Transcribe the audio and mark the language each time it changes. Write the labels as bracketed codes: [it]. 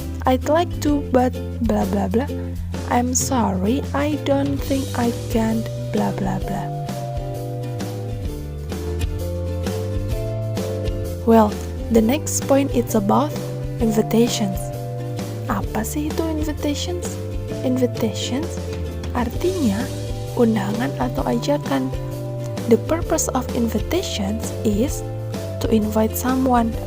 [en] I'd like to, but blah blah blah. I'm sorry, I don't think I can, blah blah blah. Well, the next point is about invitations. [id] Apa sih itu invitations? Invitations artinya undangan atau ajakan. [en] The purpose of invitations is to invite someone.